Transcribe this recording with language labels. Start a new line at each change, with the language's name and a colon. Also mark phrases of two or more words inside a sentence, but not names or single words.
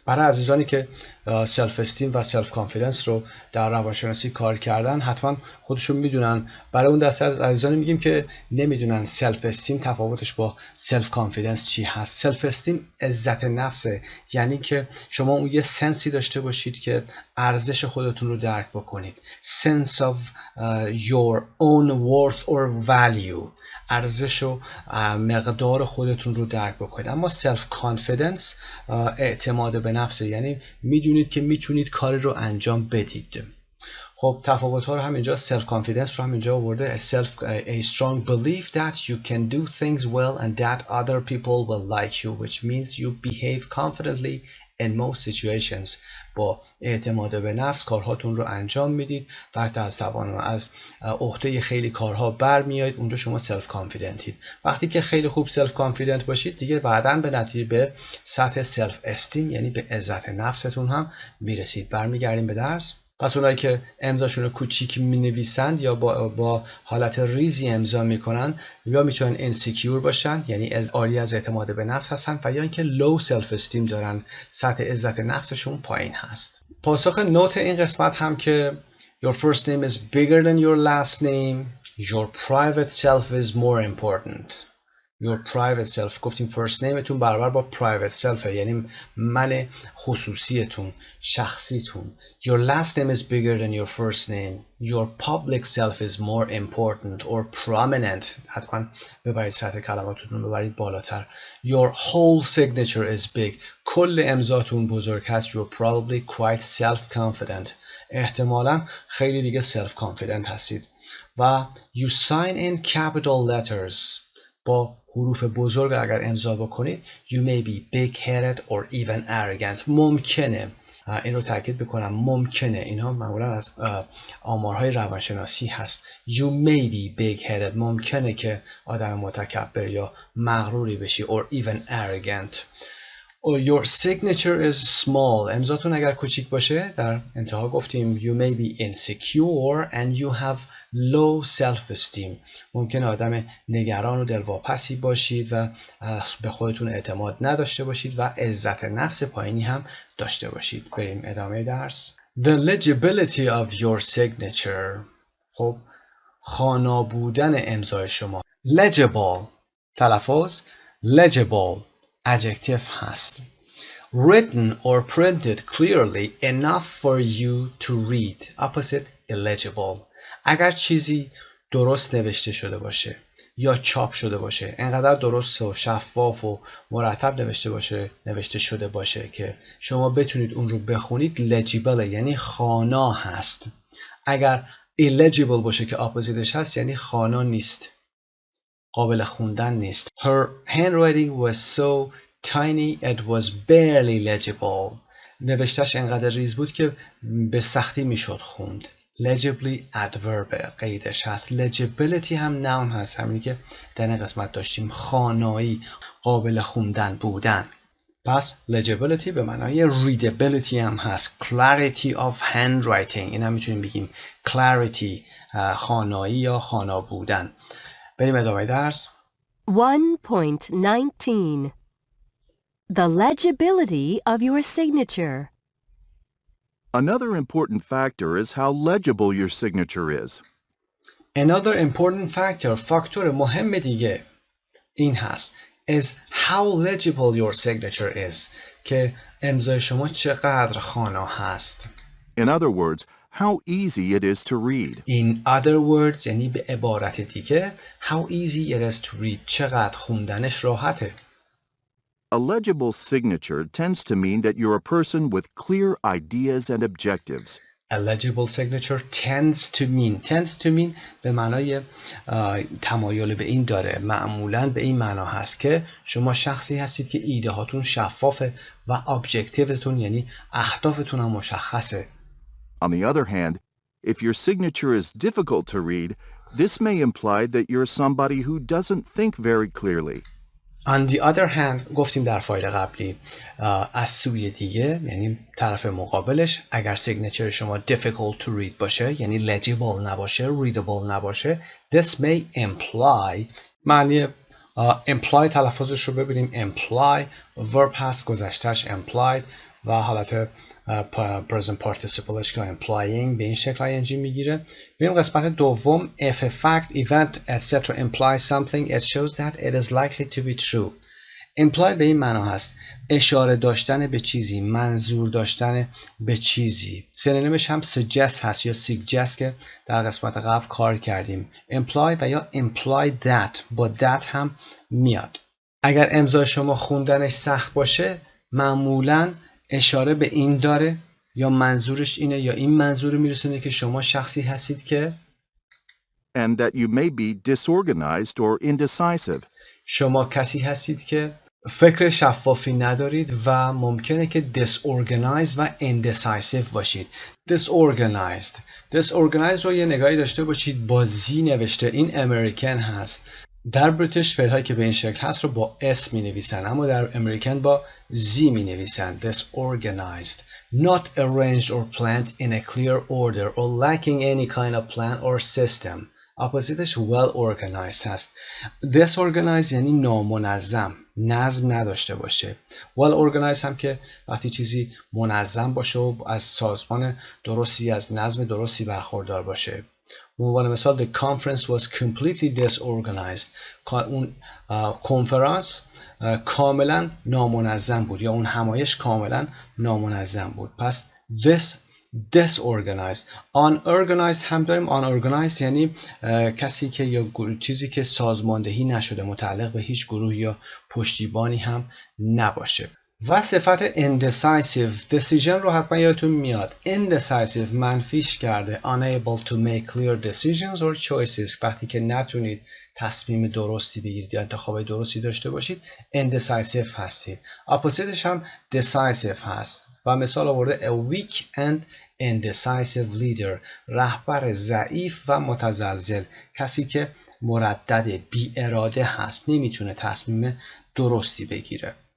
Persian: برای عزیزانی که
English: self esteem
Persian: و
English: self confidence
Persian: رو در روانشناسی کار کردن حتما خودشون میدونن. برای اون دسته از عزیزانی میگیم که نمیدونن
English: self esteem
Persian: تفاوتش با
English: self confidence
Persian: چی هست.
English: self esteem
Persian: عزت نفسه، یعنی که شما اون یه سنسی داشته باشید که ارزش خودتون رو درک بکنید.
English: sense of your own worth or value،
Persian: ارزش و مقدار خودتون رو درک بکنید. اما
English: self confidence
Persian: اعتماد به نفسه، یعنی میدونید که میتونید کاری رو انجام بدید. خب تفاوت ها رو هم اینجا
English: self confidence
Persian: رو هم اینجا آورده.
English: a strong belief that you can do things well and that other people will like you, which means you behave confidently in most situations.
Persian: با اعتماد به نفس کارهاتون رو انجام میدید و از عهده خیلی کارها برمیایید. اونجا شما
English: self confidentید.
Persian: وقتی که خیلی خوب
English: self confident
Persian: باشید دیگه بعداً به نتیجه به سطح
English: self esteem
Persian: یعنی به عزت نفستون هم میرسید. برمیگردیم به درس. پس اونایی که امضاشون رو کوچیک می‌نویسند یا با حالت ریزی امضا میکنن یا میتونن اینسیکیور باشن، یعنی عاری از اعتماد به نفس هستن، و یا اینکه
English: low self esteem
Persian: دارن، سطح عزت نفسشون پایین هست. پاسخ نوت این قسمت هم که
English: your first name is bigger than your last name, your private self is more important. your private self،
Persian: گفتیم
English: first nameتون
Persian: برابر با
English: private self،
Persian: یعنی من خصوصیتون، شخصیتون.
English: your last name is bigger than your first name. your public self is more important or prominent.
Persian: حتما ببرید سطح کلماتتون ببرید بالاتر.
English: your whole signature is big.
Persian: کل امضاتون بزرگ هست.
English: you're probably quite self-confident.
Persian: احتمالاً خیلی دیگه self-confident هستید.
English: و you sign in capital letters.
Persian: با حروف بزرگ اگر امضا بکنید
English: you may be big-headed or even arrogant.
Persian: ممکنه، این رو تاکید بکنم، ممکنه، اینها معمولا از آمارهای روانشناسی هست.
English: you may be big-headed،
Persian: ممکنه که آدم متکبر یا مغروری بشی،
English: or even arrogant. Your signature is small.
Persian: امضاتون اگر کوچیک باشه در انتها گفتیم
English: you may be insecure and you have low self-esteem.
Persian: ممکنه آدم نگران و دلواپسی باشید و به خودتون اعتماد نداشته باشید و عزت نفس پایینی هم داشته باشید. بریم ادامه درس.
English: The legibility of your signature.
Persian: خب خوانا بودن امضای شما.
English: Legible تلفظ legible adjective هست. Written or printed clearly enough for you to read. Opposite illegible.
Persian: اگر چیزی درست نوشته شده باشه یا چاپ شده باشه، انقدر درست و شفاف و مرتب نوشته شده باشه که شما بتونید اون رو بخونید، legible یعنی خوانا هست. اگر illegible باشه که اپوزیتش هست یعنی خوانا نیست، قابل خوندن نیست.
English: Her handwriting was so tiny it was barely legible.
Persian: نوشتش انقدر ریز بود که به سختی میشد خوند.
English: Legibly adverb
Persian: قیدش هست. Legibility هم noun هست، همینی که در این قسمت داشتیم، خوانایی، قابل خوندن بودن. پس legibility به معنای readability هم هست.
English: Clarity of handwriting
Persian: این هم میتونیم بگیم clarity، خوانایی یا خوانا بودن. بریم ادامه درس.
English: 1.19 The legibility of your signature. Another important factor is how legible your signature is. Another important factor،
Persian: فاکتور مهم دیگه این هست
English: is how legible your signature is،
Persian: که امضای شما چقدر خوانا هست.
English: In other words, how easy it is to read. In other words
Persian: یعنی به عبارت دیگه
English: how easy it is to read،
Persian: چقدر خوندنش راحته.
English: A legible signature tends to mean that you're a person with clear ideas and objectives. A legible signature tends to mean
Persian: به معنای تمایل به این داره، معمولاً به این معنا هست که شما شخصی هستید که ایده هاتون شفافه و ابجکتیوتون یعنی اهدافتون هم مشخصه.
English: On the other hand, if your signature is difficult to read, this may imply that you're somebody who doesn't think very clearly. On the other hand
Persian: گفتیم در فایل قبلی از سوی دیگه یعنی طرف مقابلش، اگر سیگنچر شما
English: difficult to read
Persian: باشه یعنی legible نباشه، readable نباشه،
English: this may imply،
Persian: معنی imply تلفظش رو ببینیم
English: imply verb
Persian: هست، گذشتهش implied و حالت
English: present participleش
Persian: که implying به این شکل ing میگیره. بریم قسمت دوم.
English: If a fact, event, etc. implies something, it shows that it is likely to be true.
Persian: imply به این معنا هست اشاره داشتن به چیزی، منظور داشتن به چیزی. سینونیمش هم suggest هست یا suggest که در قسمت قبل کار کردیم. imply و یا
English: imply that
Persian: با that هم میاد. اگر امضای شما خوندنش سخت باشه معمولاً اشاره به این داره یا منظورش اینه یا این منظور میرسونه که شما شخصی هستید که
English: and that you may be disorganized or indecisive.
Persian: شما کسی هستید که فکر شفافی ندارید و ممکنه که disorganized و indecisive باشید. disorganized رو یه نگاهی داشته باشید، با زی نوشته، این امریکن هست. در بریتیش فعل‌هایی که به این شکل هست رو با اس می نویسن، اما در امریکن با زی می نویسن.
English: disorganized, not arranged or planned in a clear order or lacking any kind of plan or system.
Persian: اپوزیتش
English: well organized
Persian: هست. disorganized یعنی نامنظم، نظم نداشته باشه.
English: well organized
Persian: هم که وقتی چیزی منظم باشه و از سازمان درستی، از نظم درستی برخوردار باشه. به عنوان مثال
English: the conference was completely disorganized.
Persian: اون کنفرانس کاملا نامنظم بود یا اون همایش کاملا نامنظم بود. پس
English: this disorganized.
Persian: unorganized هم داریم. unorganized یعنی کسی که یا چیزی که سازماندهی نشده، متعلق به هیچ گروه یا پشتیبانی هم نباشه. و صفت indecisive، decision رو حتما یادتون میاد.
English: indecisive
Persian: منفیش کرده
English: unable to make clear decisions or choices،
Persian: وقتی که نتونید تصمیم درستی بگیرید یا انتخاب درستی داشته باشید indecisive هستید. اپوزیتش هم decisive هست و مثال آورده
English: a weak and indecisive leader،
Persian: رهبر ضعیف و متزلزل، کسی که مردد، بی اراده هست، نمیتونه تصمیم درستی بگیره.